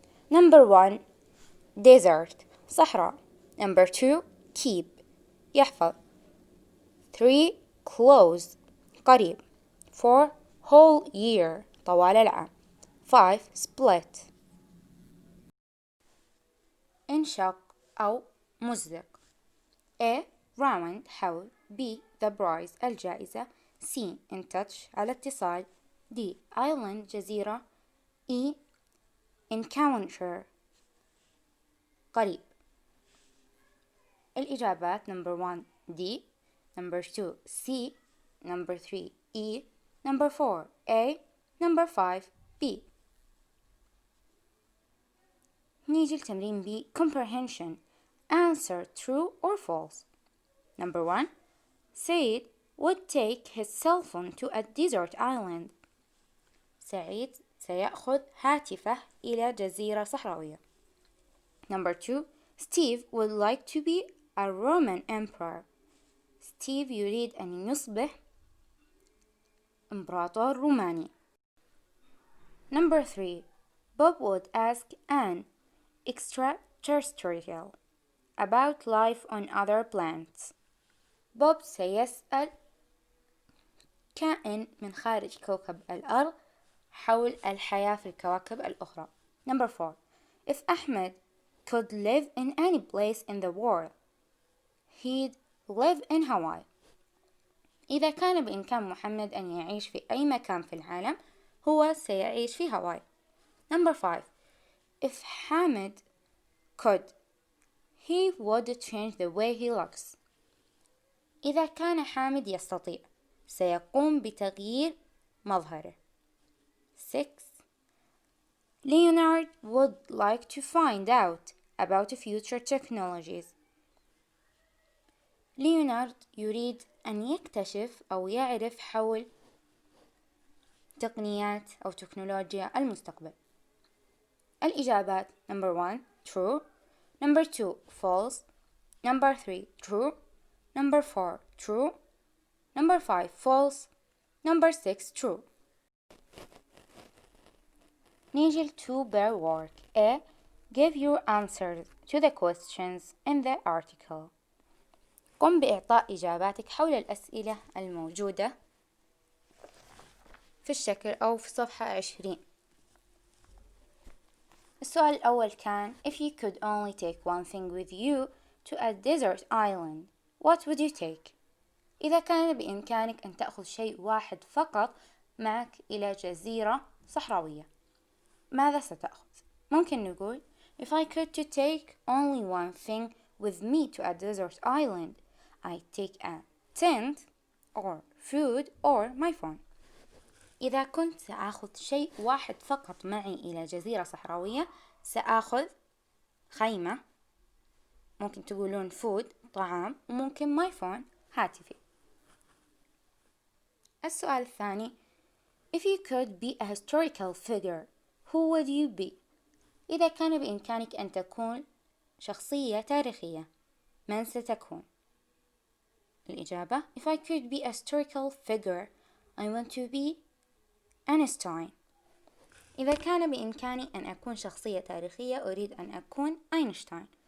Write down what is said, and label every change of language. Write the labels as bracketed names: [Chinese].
[English] Number 1 desert صحراء. Number 2 keep يحفظ. 3 close قريب. 4 whole year [Arabic] طوال العام. [English] 5 split [Arabic] انشق أو مزدق. [English] A round حول. B the prize الجائزة. C in touch [Arabic] على اتصال. [English] D island جزيرة. E encounter قريب. [Arabic] الإجابات [English] number 1 D, number 2 C, number 3 E, number 4 A, number 5 B. [Arabic] نيجي لتمرين [English] B comprehension. Answer true or false. Number 1 Said would take his cell phone to a desert island. [Arabic] سعيد سيأخذ هاتفه إلى جزيرة صحراوية. [English] Number 2 Steve would like to be a Roman emperor. [Arabic] ستيف يريد أن يصبح إمبراطور روماني. [English] Number 3 Bob would ask an extraterrestrial about life on other planets. [Arabic] بوب سيسأل كائن من خارج كوكب الأرض حول الحياة في الكواكب الأخرى. [English] Number 4 If Ahmed could live in any place in the world, he'd live in Hawaii. [Arabic] إذا كان بإمكان محمد أن يعيش في أي مكان في العالم هو سيعيش في هاواي. [English] Number 5. If Hamid could, he would change the way he looks. [Arabic] إذا كان حامد يستطيع سيقوم بتغيير مظهره. [English] 6. Leonard would like to find out about future technologies. [Arabic] ليونارد يريد أن يكتشف أو يعرف حول تقنيات أو تكنولوجيا المستقبل. الإجابات: [English] Number 1 true, Number 2 false, Number 3 true, Number 4 true, Number 5 false, Number 6 true. [Arabic] نيجي [English] to pair work. A. Give your answers to the questions in the article. [Arabic] قم بإعطاء إجاباتك حول الأسئلة الموجودة في الشكل أو في صفحة 20. السؤال الأول كان [English] If you could only take one thing with you to a desert island, what would you take? [Arabic] إذا كان بإمكانك أن تأخذ شيء واحد فقط معك إلى جزيرة صحراوية، ماذا ستأخذ؟ ممكن نقول [English] If I could to take only one thing with me to a desert island, I'd take a tent or food or my phone. [Arabic] إذا كنت سأخذ شيء واحد فقط معي إلى جزيرة صحراوية سأخذ خيمة، ممكن تقولون [English] food [Arabic] طعام، وممكن [English] my phone [Arabic] هاتفي. السؤال الثاني [English] If you could be a historical figure, who would you be? [Arabic] إذا كان بإمكانك أن تكون شخصية تاريخية، من ستكون؟ الإجابة [English] If I could be a historical figure, I want to be Einstein. [Arabic] إذا كان بإمكاني أن أكون شخصية تاريخية أريد أن أكون أينشتاين.